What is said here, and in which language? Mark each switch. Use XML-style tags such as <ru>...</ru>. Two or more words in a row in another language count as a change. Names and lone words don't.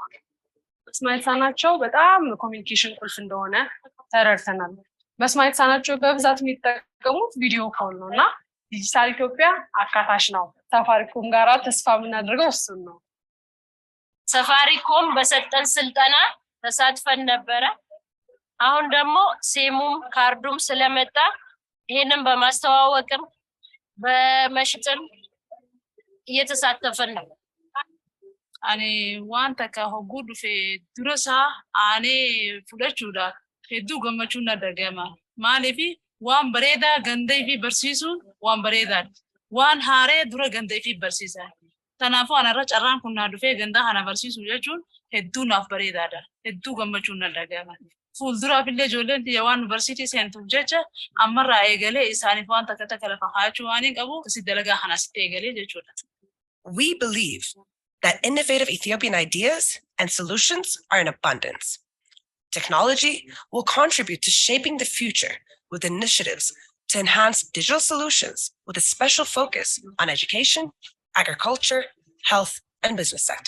<am>መስማት የተሳናቸው በጣም ኮሚኒኬሽን ቁልፍ እንደሆነ ተረድተናል። መስማት የተሳናቸው በብዛት የሚጠቀሙት</am> <en>video call</en> <am>ነውና ዲጂታል ኢትዮጵያ አካታች ነው። ሳፋሪኮም ጋራ ተስፋ የምናደርገው እሱን ነው። ሳፋሪኮም በሰጠን ስልጠና ተሳትፈን ነበረ። አሁን ደግሞ ሴሙም ካርዱም ስለመጣ ይሄንን በማስተዋወቅም በመሽጥም እየተሳተፈን ነው።</am> <om>Ani wanta ka hogguu dhufe dura isaa aanee fudhachuudhaaf hedduu gammachuun na dhaga'ama. Maaliif waan bareedaa gandee fi barsiisuun waan bareedaadha. Waan haaree dura gandee fi barsiisa. Kanaafuu anarra carraan kun naa dhufee gandaa kana barsiisu jechuun hedduu naaf bareedaadha. Hedduu gammachuun na dhaga'ama. Fuulduraaf illee ijoolleen xiyya waan barsiitii seentuuf jecha ammarraa eegalee isaaniif waan takka takka lafa kaa'achuu waan hin qabu si dalagaa kana sitti eegalee jechuudha.</om> <en>We believe that innovative Ethiopian ideas and solutions are in abundance. Technology will contribute to shaping the future with initiatives to enhance digital solutions with a special focus on education, agriculture, health, and business sector.</en>